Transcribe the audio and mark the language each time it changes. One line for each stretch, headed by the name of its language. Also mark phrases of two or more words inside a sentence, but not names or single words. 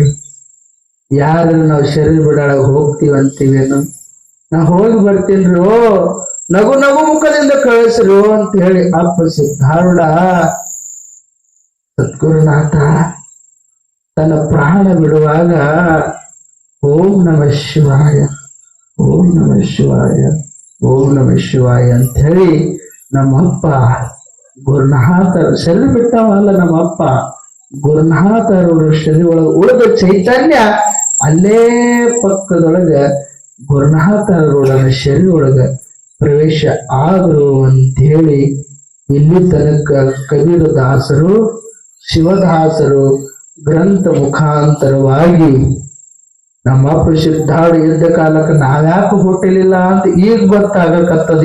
Kannada: ಯಾರು ನಾವು ಶರೀರ ಬಿಡಾಳಾಗ ಹೋಗ್ತೀವಂತೀವೇನು, ನಾ ಹೋಗಿ ಬರ್ತೀನ್ರೋ, ನಗು ನಗು ಮುಖದಿಂದ ಕಳಿಸ್ರು ಅಂತ ಹೇಳಿ ಅಪ್ಪ ಸಿದ್ಧಾರೂಢ ಸದ್ಗುರುನಾಥ ತನ್ನ ಪ್ರಾಣ ಬಿಡುವಾಗ
Sanskrit: ಓಂ ನಮಃ ಶಿವಾಯ, ಓಂ ನಮಃ ಶಿವಾಯ, ಓಂ ನಮಃ
Kannada: ಶಿವಾಯ ಅಂತ ಹೇಳಿ ನಮ್ಮಪ್ಪ ಗುರುನಾಥರ ಶರೀರ ಬಿಟ್ಟವಲ್ಲ, ನಮ್ಮಪ್ಪ ಗುರುನಾಥರವರ ಶರೀರ ಒಳಗೆ ಉಳಿದ ಚೈತನ್ಯ ಅಲ್ಲೇ ಪಕ್ಕದೊಳಗ ಗುರುನಾಥರೊಳಗ ಶರೀರ ಒಳಗ ಪ್ರವೇಶ ಆದ್ರು ಅಂತ ಹೇಳಿ ಇಲ್ಲಿ ತನಕ ಕಬೀರದಾಸರು ಶಿವದಾಸರು ಗ್ರಂಥ ಮುಖಾಂತರವಾಗಿ ನಮ್ಮಪ್ಪ ಸಿದ್ಧಾರೂಢ ಇದ್ದ ಕಾಲಕ್ಕೆ ನಾವ್ಯಾಕೆ ಹುಟ್ಟಲಿಲ್ಲ ಅಂತ ಈಗ ಗೊತ್ತಾಗಕತ್ತದ.